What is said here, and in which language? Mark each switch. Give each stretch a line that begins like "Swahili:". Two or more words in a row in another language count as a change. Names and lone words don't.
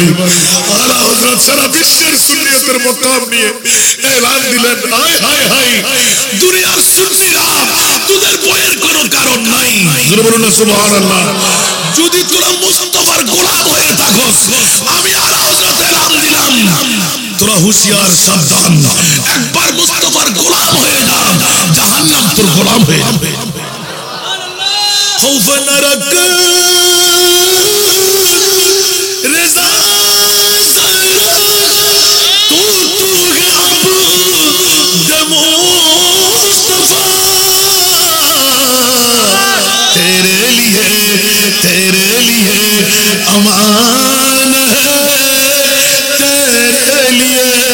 Bangla: আলা হযরত সারা বিশ্বের সুন্নিয়তের মকাম নিয়ে এলান দিলেন, হায় হায় হায় দুনিয়ার সুন্নিরা তোদের বয়ের কোনো কারণ নাই। জোরে বলুন না সুবহানাল্লাহ। যদি তোরা মুস্তাফার গোলাম হয়ে থাকস, আমি আলা হযরত এলান দিলাম তোরা হুঁশিয়ার সাবধান, একবার মুস্তাফার গোলাম হয়ে যা, জাহান্নাম তোর গোলাম হয়ে যাবে।
Urdu: خوف نہ رکھ رضا تو ہے عبد مصطفیٰ، تیرے لیے امان ہے، تیرے لیے